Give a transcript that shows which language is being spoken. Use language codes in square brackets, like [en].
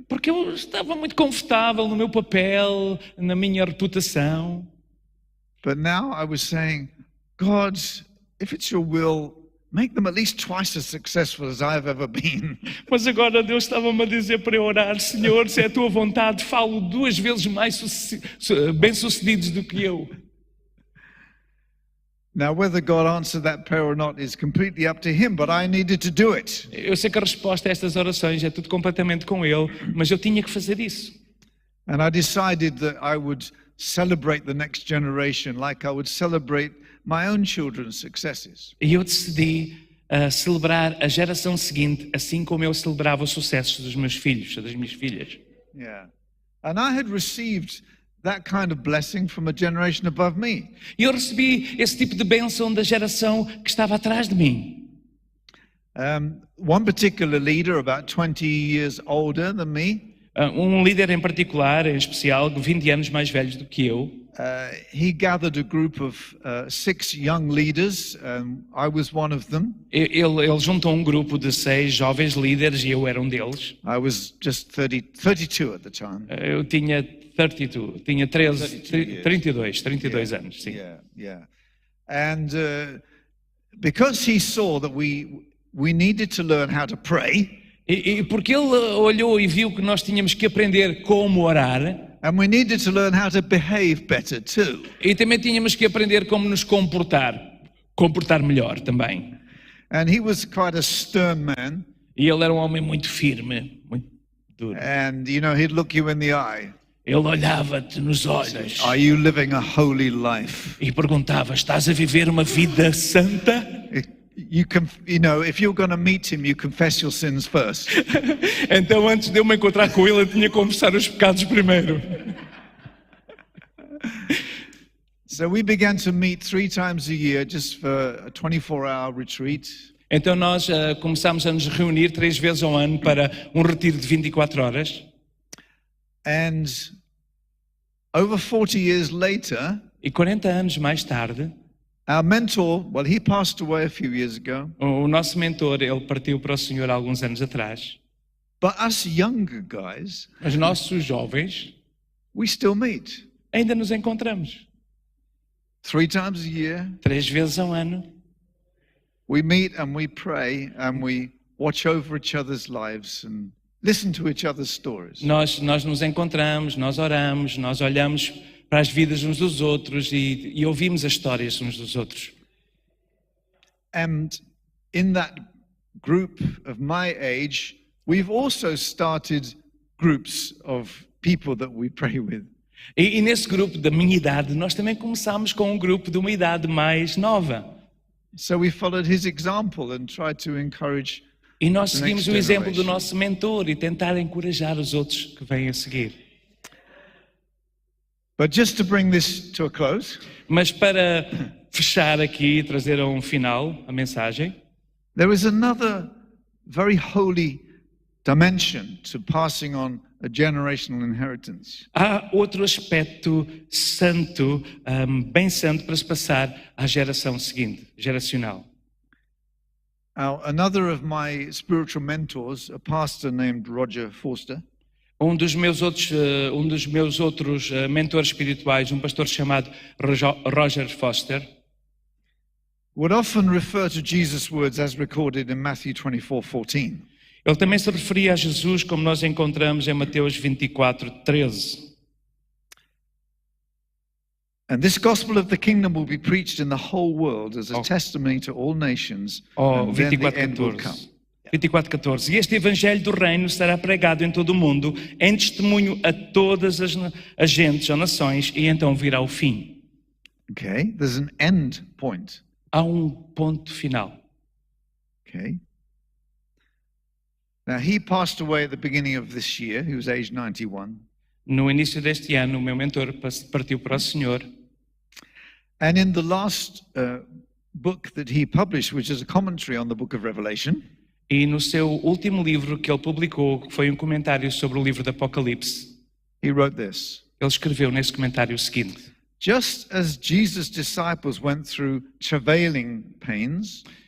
[pt] Porque eu estava muito confortável no meu papel, na minha reputação. [en] But now I was saying, God, if it's your will, make them at least twice as successful as I've ever been. [pt] Mas agora Deus estava-me a dizer para eu orar, Senhor, se é a tua vontade, falo 2 vezes mais bem-sucedidos do que eu. [en] Now, whether God answered that prayer or not is completely up to him, but I needed to do it. [pt] Eu sei que a resposta a estas orações é tudo completamente com Ele, mas eu tinha que fazer isso. [en] And I decided that I would celebrate the next generation like I would celebrate my own children's successes. [pt] E eu decidi celebrar a geração seguinte, assim como eu celebrava os sucessos dos meus filhos, das minhas filhas. [en] Yeah. And I had received that kind of blessing from a generation above me. [pt] E eu recebi esse tipo de bênção da geração que estava atrás de mim. [en] One particular leader, about 20 years older than me, [pt] Líder em particular, em especial, 20 anos mais velho do que eu, [en] he gathered a group of 6 young leaders. I was one of them. [pt] ele juntou um grupo de 6 jovens líderes e eu era um deles. [en] I was just 32 at the time. [pt] Eu tinha 32, tinha 32 anos, sim. [en] Yeah. And because he saw that we needed to learn how to pray, [pt] E porque ele olhou e viu que nós tínhamos que aprender como orar, [en] and we needed to learn how to behave better too. [pt] e também tínhamos que aprender como nos comportar melhor também. [en] And he was quite a stern man, [pt] E ele era um homem muito firme, muito duro. [en] and he'd look you in the eye. [pt] Ele olhava-te nos olhos [en] Are you living a holy life? [pt] e perguntava: estás a viver uma vida santa? [en] You can, if you're going to meet him, you confess your sins first. [pt] Então, antes de eu me encontrar com ele, eu tinha que confessar os pecados primeiro. [en] So we began to meet 3 times a year just for a 24-hour retreat. [pt] Então nós começámos a nos reunir 3 vezes ao ano para um retiro de 24 horas. [en] And over 40 years later, [pt] E 40 anos mais tarde, [en] our mentor, well, he passed away a few years ago, [pt] o nosso mentor, ele partiu para o Senhor há alguns anos atrás. [en] but us younger guys, [pt] Mas nossos jovens [en] we still meet [pt] ainda nos encontramos [en] 3 times a year. [pt] 3 vezes ao ano. [en] We meet and we pray and we watch over each other's lives and listen to each other's stories. [pt] Nós nos encontramos, nós oramos, nós olhamos para as vidas uns dos outros e ouvimos as histórias uns dos outros. [en] And in that group of my age, we've also started groups of people that we pray with. [pt] E nesse grupo da minha idade, nós também começámos com um grupo de uma idade mais nova. [en] So we followed his example and tried to encourage. [pt] E nós [en] The [pt] seguimos [en] next [pt] o exemplo do [en] generation. [pt] nosso mentor e tentar encorajar os outros que vêm a seguir. [en] But just to bring this to a close, [pt] Mas para fechar aqui e trazer a um final a mensagem, [en] there is another very holy dimension to passing on a generational inheritance. [pt] há outro aspecto santo, bem santo, para se passar à geração seguinte, geracional. [en] Now, another of my spiritual mentors, a pastor named Roger Forster, [pt] Um dos meus outros mentores espirituais, um pastor chamado Roger Foster, [en] would often refer to Jesus' words as recorded in Matthew 24:14. [pt] ele também se referia a Jesus como nós encontramos em Mateus 24:13. [en] And this gospel of the kingdom will be preached in the whole world as a testimony to all nations, and then the end will come. [pt] 24:14. E este evangelho do reino será pregado em todo o mundo, em testemunho a todas as gentes ou nações, e então virá o fim. [en] Okay, there's an end point. [pt] Há um ponto final. [en] Okay. Now, he passed away at the beginning of this year. He was aged 91. [pt] No início deste ano, o meu mentor partiu para o Senhor. [en] And in the last book that he published, which is a commentary on the book of Revelation, [pt] E no seu último livro que ele publicou, que foi um comentário sobre o livro do Apocalipse, [en] he wrote this: [pt] ele escreveu nesse comentário o seguinte: [en] just as Jesus' disciples went through travailing pains,